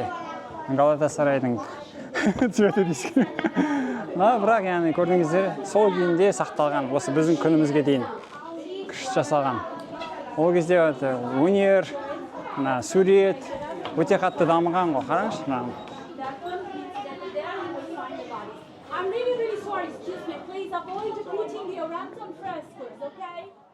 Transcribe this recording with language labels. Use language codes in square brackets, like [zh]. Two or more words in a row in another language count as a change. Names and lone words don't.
[kk] Галатасарайдың цветі дейсің. Бірақ яғни көрдіңіздер, сол күйінде сақталған. Осы біздің күнімізге дейін күшті жасалған. Ол кезде өнер, сурет өте қатты дамыған ғой. Қараңызшы мынаны. [en] I'm really sorry, excuse me, please avoid putting the random frescoes, okay?